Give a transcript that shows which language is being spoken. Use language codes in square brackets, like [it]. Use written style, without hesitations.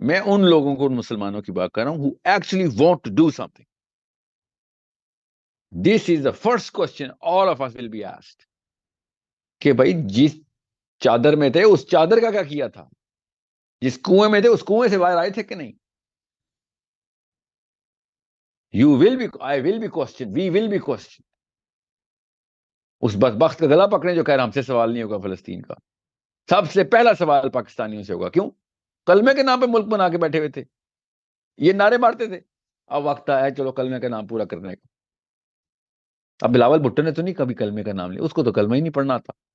[ur] میں ان لوگوں کو، ان مسلمانوں کی بات کر رہا ہوں [en] who actually want to do something. This is the first question all of us will be asked [ur] کہ بھائی جس چادر میں تھے اس چادر کا کیا کیا تھا، جس کنویں میں تھے اس کنویں سے باہر آئے تھے کہ نہیں. [en] You will be, I will be questioned, we will be questioned. [ur] اس بدبخت کا گلا پکڑیں جو کہہ رہا ہم سے سوال نہیں ہوگا فلسطین کا. سب سے پہلا سوال پاکستانیوں سے ہوگا. کیوں؟ کلمے کے نام پہ ملک بنا کے بیٹھے ہوئے تھے، یہ نعرے مارتے تھے. اب وقت آیا چلو کلمے کا نام پورا کرنے کا. اب بلاول بھٹو نے تو نہیں کبھی کلمے کا نام لیا، اس کو تو کلمہ ہی نہیں پڑھنا تھا.